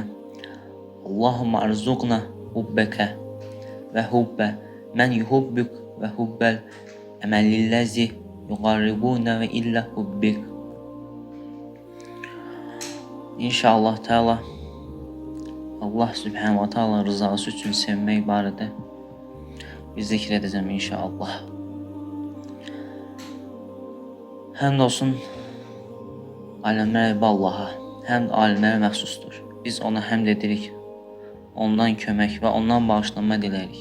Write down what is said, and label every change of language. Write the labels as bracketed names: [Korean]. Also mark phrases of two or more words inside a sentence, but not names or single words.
[Arabic] اللهم ارزقنا حبك وحب من يحبك وحب العمل الذي يقربنا إلى حبك. إن شاء الله تعالى الله سبحانه وتعالى [Azerbaijani] rızası için sevmək barədə biz zikr edəcəm inşallah. Həmd olsun aləmlər Rəbbi Allaha, həmd alimlərə məxsusdur. Biz ona həmd edirik, ondan kömək və ondan bağışlanma diləyirik.